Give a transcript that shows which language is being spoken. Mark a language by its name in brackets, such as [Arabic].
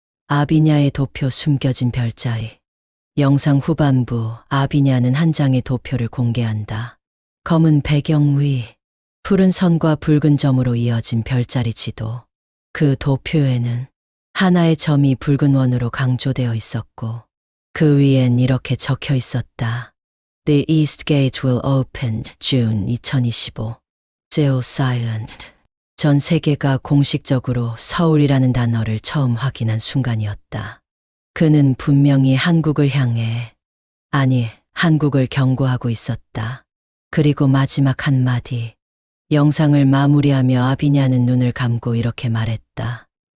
[Korean] 아비냐의 도표, 숨겨진 별자리. 영상 후반부, 아비냐는 한 장의 도표를 공개한다. 검은 배경 위, 푸른 선과 붉은 점으로 이어진 별자리 지도. 그 도표에는 하나의 점이 붉은 원으로 강조되어 있었고 그 위엔 이렇게 적혀 있었다. [English] The East Gate will open June 2025. Still silent. [Korean] 전 세계가 공식적으로 서울이라는 단어를 처음 확인한 순간이었다. 그는 분명히 한국을 향해, 아니, 한국을 경고하고 있었다. 그리고 마지막 한마디. 영상을 마무리하며 아비냐는 눈을 감고 이렇게 말했다.